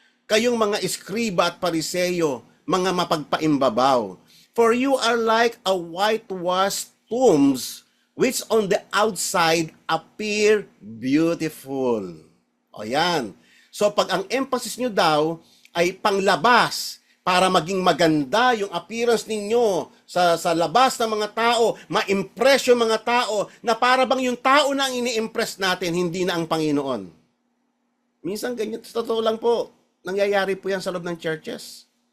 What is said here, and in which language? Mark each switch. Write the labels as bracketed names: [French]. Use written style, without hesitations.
[Filipino] Kayong mga iskriba at pariseyo, mga mapagpaimbabaw. [English] For you are like a whitewashed tombs, which on the outside appear beautiful. [Filipino] O yan. So, pag ang emphasis nyo daw ay panglabas, para maging maganda yung appearance ninyo sa labas ng mga tao, ma-impress yung mga tao, na para bang yung tao na ang ini-impress natin, hindi na ang Panginoon. Minsan ganyan, totoo lang po, nangyayari po yan sa loob ng churches.